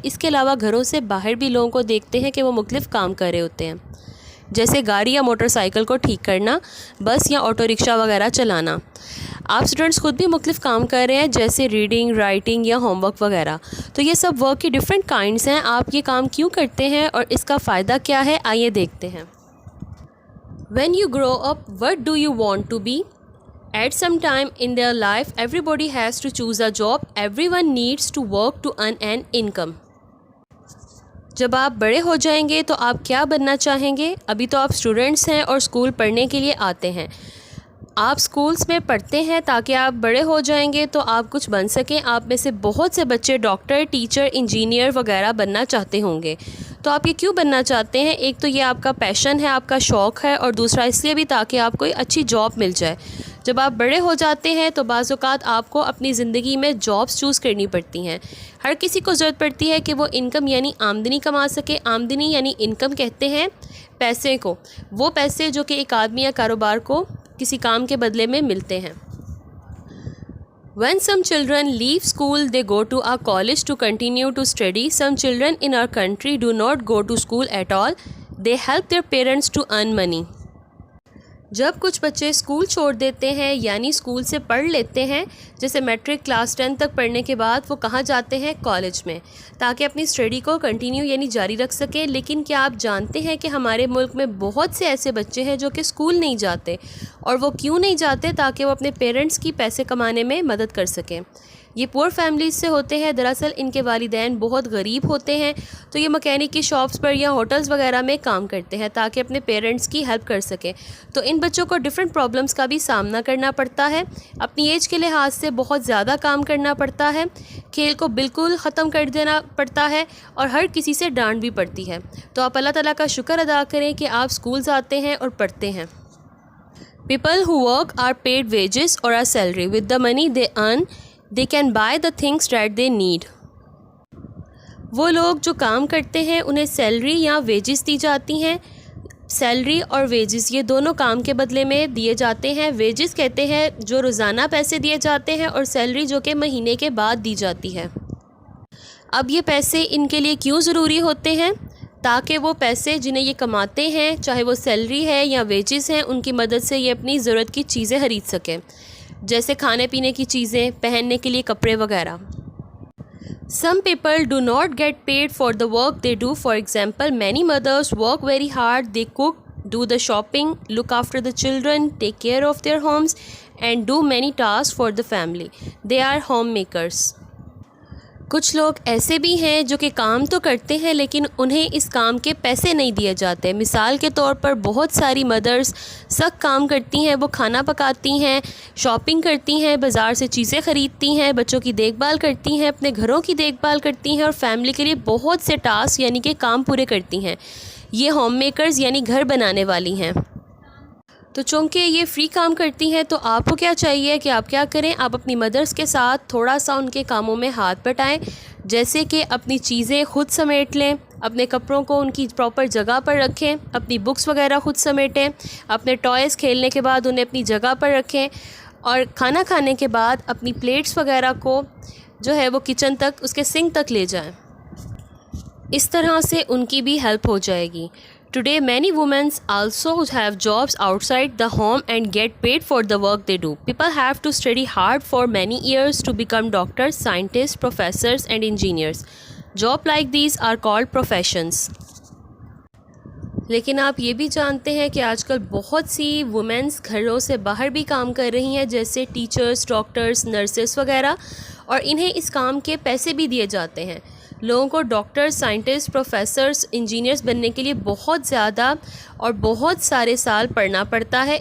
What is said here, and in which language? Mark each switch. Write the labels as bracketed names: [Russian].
[Urdu] اس کے علاوہ گھروں سے باہر بھی لوگوں کو دیکھتے ہیں کہ وہ مختلف کام کر رہے ہوتے ہیں, جیسے گاڑی یا موٹر سائیکل کو ٹھیک کرنا, بس یا آٹو رکشہ وغیرہ چلانا. آپ اسٹوڈنٹس خود بھی مختلف کام کر رہے ہیں, جیسے ریڈنگ, رائٹنگ یا ہوم ورک وغیرہ. تو یہ سب ورک کی ڈفرینٹ کائنڈس ہیں. آپ یہ کام کیوں کرتے ہیں اور اس کا فائدہ کیا ہے, آئیے دیکھتے ہیں. [English] When you grow up, what do you want to be? At some time in their life, everybody has to choose a job. Everyone needs to work to earn an income. [Urdu] جب آپ بڑے ہو جائیں گے تو آپ کیا بننا چاہیں گے؟ ابھی تو آپ اسٹوڈنٹس ہیں اور اسکول پڑھنے کے لیے آتے ہیں. آپ اسکولس میں پڑھتے ہیں تاکہ آپ بڑے ہو جائیں گے تو آپ کچھ بن سکیں. آپ میں سے بہت سے بچے ڈاکٹر, ٹیچر, انجینئر وغیرہ بننا چاہتے ہوں گے. تو آپ یہ کیوں بننا چاہتے ہیں؟ ایک تو یہ آپ کا پیشن ہے, آپ کا شوق ہے, اور دوسرا اس لیے بھی تاکہ آپ کو اچھی جاب مل جائے. جب آپ بڑے ہو جاتے ہیں تو بعض اوقات آپ کو اپنی زندگی میں جابس چوز کرنی پڑتی ہیں. ہر کسی کو ضرورت پڑتی ہے کہ وہ انکم یعنی آمدنی کما سکے. آمدنی یعنی انکم کہتے ہیں پیسے کو, وہ پیسے جو کہ ایک آدمی یا کاروبار کو کسی کام کے بدلے میں ملتے ہیں. [English] When some children leave school, they go to a college to continue to study. Some children in our country do not go to school at all. They help their parents to earn money. [Urdu] جب کچھ بچے school چھوڑ دیتے ہیں یعنی school سے پڑھ لیتے ہیں, جیسے میٹرک کلاس 10 تک پڑھنے کے بعد وہ کہاں جاتے ہیں؟ کالج میں, تاکہ اپنی اسٹڈی کو کنٹینیو یعنی جاری رکھ سکیں. لیکن کیا آپ جانتے ہیں کہ ہمارے ملک میں بہت سے ایسے بچے ہیں جو کہ اسکول نہیں جاتے, اور وہ کیوں نہیں جاتے؟ تاکہ وہ اپنے پیرنٹس کی پیسے کمانے میں مدد کر سکیں. یہ پور فیملیز سے ہوتے ہیں. دراصل ان کے والدین بہت غریب ہوتے ہیں, تو یہ مکینک کی شاپس پر یا ہوٹلز وغیرہ میں کام کرتے ہیں تاکہ اپنے پیرنٹس کی ہیلپ کر سکیں. تو ان بچوں کو ڈفرینٹ پرابلمس کا بھی سامنا کرنا پڑتا ہے. اپنی ایج کے لحاظ سے بہت زیادہ کام کرنا پڑتا ہے, کھیل کو بالکل ختم کر دینا پڑتا ہے, اور ہر کسی سے ڈانٹ بھی پڑتی ہے. تو آپ اللہ تعالیٰ کا شکر ادا کریں کہ آپ اسکولز آتے ہیں اور پڑھتے ہیں. [English] People who work are paid wages or a salary. With the money they earn, they can buy the things that they need. [Urdu] وہ لوگ جو کام کرتے ہیں انہیں سیلری یا ویجز دی جاتی ہیں. سیلری اور ویجز یہ دونوں کام کے بدلے میں دیے جاتے ہیں. ویجز کہتے ہیں جو روزانہ پیسے دیے جاتے ہیں, اور سیلری جو کہ مہینے کے بعد دی جاتی ہے. اب یہ پیسے ان کے لیے کیوں ضروری ہوتے ہیں؟ تاکہ وہ پیسے جنہیں یہ کماتے ہیں, چاہے وہ سیلری ہے یا ویجز ہیں, ان کی مدد سے یہ اپنی ضرورت کی چیزیں خرید سکیں, جیسے کھانے پینے کی چیزیں, پہننے کے لیے کپڑے وغیرہ. [English] Some people do not get paid for the work they do. For example, many mothers work very hard. They cook, do the shopping, look after the children, take care of their homes, and do many tasks for the family. They are homemakers. [Urdu] کچھ لوگ ایسے بھی ہیں جو کہ کام تو کرتے ہیں لیکن انہیں اس کام کے پیسے نہیں دیے جاتے. مثال کے طور پر بہت ساری مدرز سخت کام کرتی ہیں. وہ کھانا پکاتی ہیں, شاپنگ کرتی ہیں, بازار سے چیزیں خریدتی ہیں, بچوں کی دیکھ بھال کرتی ہیں, اپنے گھروں کی دیکھ بھال کرتی ہیں, اور فیملی کے لیے بہت سے ٹاسک یعنی کہ کام پورے کرتی ہیں. یہ ہوم میکرز یعنی گھر بنانے والی ہیں. تو چونکہ یہ فری کام کرتی ہیں تو آپ کو کیا چاہیے کہ آپ کیا کریں؟ آپ اپنی مدرس کے ساتھ تھوڑا سا ان کے کاموں میں ہاتھ بٹائیں, جیسے کہ اپنی چیزیں خود سمیٹ لیں, اپنے کپڑوں کو ان کی پراپر جگہ پر رکھیں, اپنی بکس وغیرہ خود سمیٹیں, اپنے ٹوائز کھیلنے کے بعد انہیں اپنی جگہ پر رکھیں, اور کھانا کھانے کے بعد اپنی پلیٹس وغیرہ کو جو ہے وہ کچن تک, اس کے سنک تک لے جائیں. اس طرح سے ان کی بھی ہیلپ ہو جائے گی. [English] Today many women also have jobs outside the home and get paid for the work they do. People have to study hard for many years to become doctors, scientists, professors and engineers. Jobs like these are called professions. [Urdu] لیکن آپ یہ بھی جانتے ہیں کہ آج کل بہت سی وومنس گھروں سے باہر بھی کام کر رہی ہیں, جیسے ٹیچرز, ڈاکٹرز, نرسز وغیرہ, اور انہیں اس کام کے پیسے بھی دیے جاتے ہیں. لوگوں کو ڈاکٹر, سائنٹسٹ, پروفیسرز, انجینئرز بننے کے لیے بہت زیادہ اور بہت سارے سال پڑھنا پڑتا ہے.